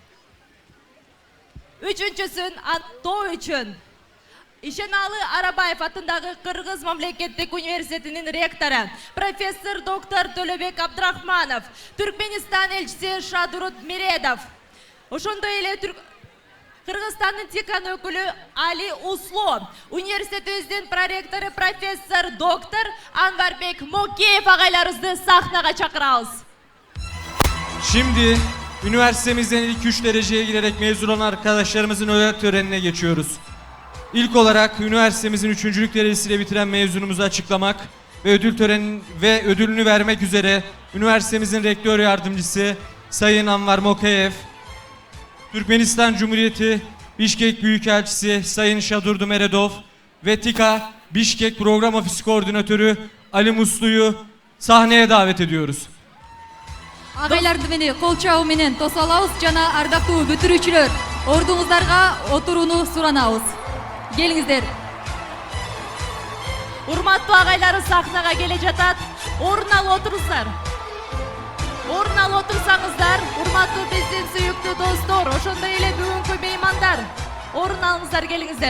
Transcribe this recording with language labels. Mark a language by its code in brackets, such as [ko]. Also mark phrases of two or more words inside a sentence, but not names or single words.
[ky] 3-син аныктоо үчүн Ишеналы Арабаев атындагы Кыргыз мамлекеттик университетинин ректору, профессор доктор Төлөбек Абдрахманов, Түркменистан элчиси Шадурут Миредов, ошондой эле Кыргызстандын декан өкүлү Али Усло, университетибиздин проректору профессор доктор Анварбек Мокеев агайларыбызды сахнага чакырабыз. [tr] Şimdi üniversitemizden ilk 3 dereceye girerek mezun olan arkadaşlarımızın ödül törenine geçiyoruz. İlk olarak üniversitemizin 3. derecesiyle bitiren mezunumuzu açıklamak ve ödülünü vermek üzere üniversitemizin rektör yardımcısı Sayın Anvar Mokayev, Türkmenistan Cumhuriyeti Bişkek Büyükelçisi Sayın Şadurdu Meredov ve TİKA Bişkek Program Ofisi Koordinatörü Ali Muslu'yu sahneye davet ediyoruz. [ky] Agайларды мени кол чабуу менен тосо алабыз жана ардактуу бүтүрүүчүлөр, ордуңуздарга отурууну суранабыз. Келиңиздер. Урматтуу агайлары сахнага келе жатат. Орун алып отуруздар. Орун алып отурсаңыздар, урматтуу биздин сүйүктүү достор, ошондой эле бүгүнкү меймандар, орун алыңыздар, келиңиздер.